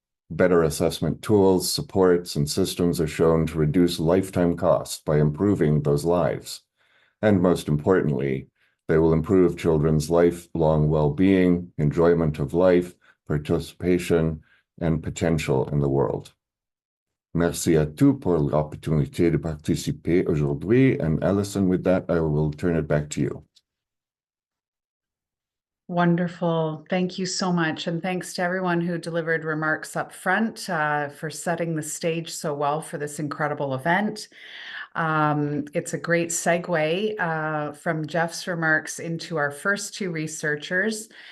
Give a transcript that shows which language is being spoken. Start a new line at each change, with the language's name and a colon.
English: Better assessment tools, supports, and systems are shown to reduce lifetime costs by improving those lives. And most importantly, they will improve children's lifelong well-being, enjoyment of life, participation, and potential in the world.
French: Merci à tous pour l'opportunité de participer aujourd'hui.
English: And Alison, with that, I will turn it back to you. Wonderful. Thank you so much. And thanks to everyone who delivered remarks up front for setting the stage so well for this incredible event. It's a great segue from Jeff's remarks into our first two researchers.